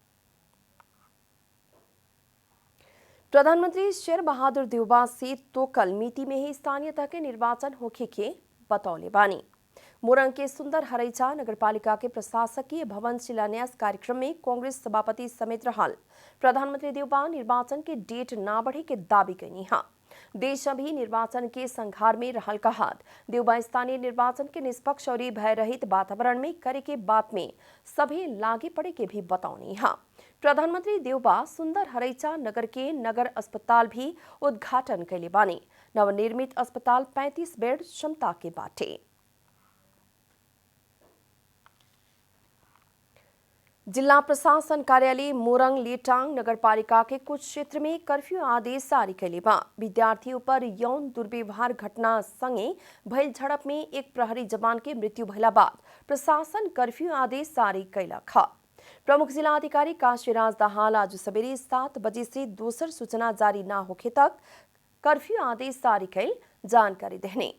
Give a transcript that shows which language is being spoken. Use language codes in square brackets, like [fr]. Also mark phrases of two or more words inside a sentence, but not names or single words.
[bho] प्रधानमंत्री शेर बहादुर देउबा से तो कल मिति में ही स्थानीय तह के निर्वाचन होखे के बतौले बानी। मोरङ के सुंदर हरैचा नगरपालिका के प्रशासकीय भवन शिलान्यास कार्यक्रम में कांग्रेस सभापति समेत रहल प्रधानमंत्री देउबा निर्वाचन के डेट ना बढ़े के दावी कैनी है। देश अभी निर्वाचन के संघार में रहल कहत देउबा स्थानीय निर्वाचन के निष्पक्ष और भय रहित वातावरण में करे के बात में सभी लागे पड़े के भी बतौनी है। प्रधानमंत्री देउबा सुंदर हरैचा नगर के नगर अस्पताल भी उद्घाटन कैले बानी। नवनिर्मित अस्पताल 35 बेड क्षमता के बाटे। जिला प्रशासन कार्यालय मोरङ लेटाङ नगरपालिका के कुछ क्षेत्र में कर्फ्यू आदेश जारी कैले बा। विद्यार्थियों पर यौन दुर्व्यवहार घटना संगे भइल झड़प में एक प्रहरी जवान के मृत्यु भइला बाद प्रशासन कर्फ्यू आदेश जारी कैलक है। प्रमुख जिला अधिकारी काशीराज दाहाल आज सवेरे 7 बजे से दोसर सूचना जारी न होखे तक कर्फ्यू आदेश जारी कैल जानकारी देने।